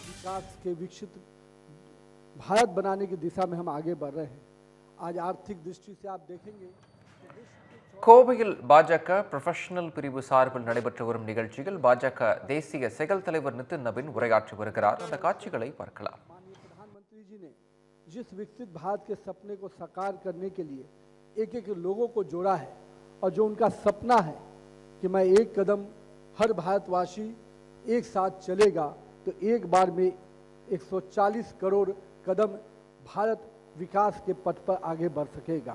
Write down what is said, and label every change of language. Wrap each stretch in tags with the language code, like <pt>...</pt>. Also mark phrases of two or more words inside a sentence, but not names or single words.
<hi>विकास के विकसित भारत बनाने की दिशा में हम आगे बढ़ रहे हैं। आज आर्थिक दृष्टि से आप देखेंगे</hi> <ta>கோவையில் பாஜக ப்ரொஃபஷனல் பிரிவு சார்பில் நடைபெற்று வரும் நிகழ்ச்சியில் பாஜக தேசிய செயல் தலைவர் நிतिन नवीन உரையாற்றி வருகிறார். அந்த காட்சிகளை பார்க்கலாம்.</ta> <hi>माननीय प्रधानमंत्री जी ने जिस विकसित भारत के सपने को साकार करने के लिए एक एक लोगों को जोड़ा है और जो उनका सपना है कि मैं एक कदम हर भारतवासी एक साथ चलेगा तो एक बार में 140 करोड़ कदम भारत विकास के पथ पर आगे बढ़ सकेगा।</hi>